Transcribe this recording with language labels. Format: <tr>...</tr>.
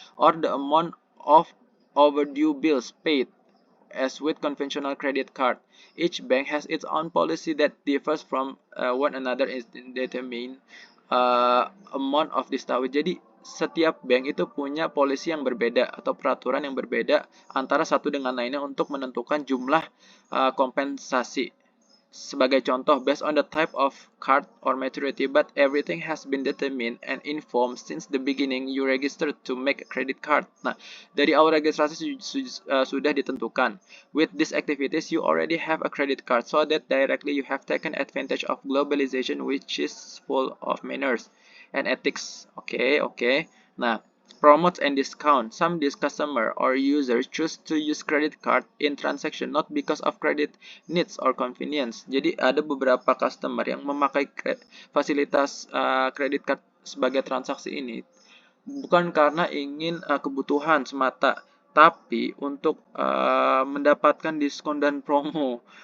<en>Or the amount of overdue bills paid. As with conventional credit card, each bank has its own policy that differs from one another in determining amount of this takwid.</en> <id>Jadi setiap bank itu punya polisi yang berbeda atau peraturan yang berbeda antara satu dengan lainnya untuk menentukan jumlah kompensasi. Sebagai contoh,</id> <en>based on the type of card or maturity, but everything has been determined and informed since the beginning you registered to make a credit card.</en> <id>Nah, dari awal registrasi sudah ditentukan.</id> <en>With these activities, you already have a credit card, so that directly you have taken advantage of globalization, which is full of manners. and ethics. Oke. Nah, promotes and discount. Some customer or users choose to use credit card in transaction not because of credit needs or convenience.</en> <id>Jadi ada beberapa customer yang memakai fasilitas credit card sebagai transaksi ini bukan karena ingin kebutuhan semata, tapi untuk mendapatkan diskon dan promo.</id>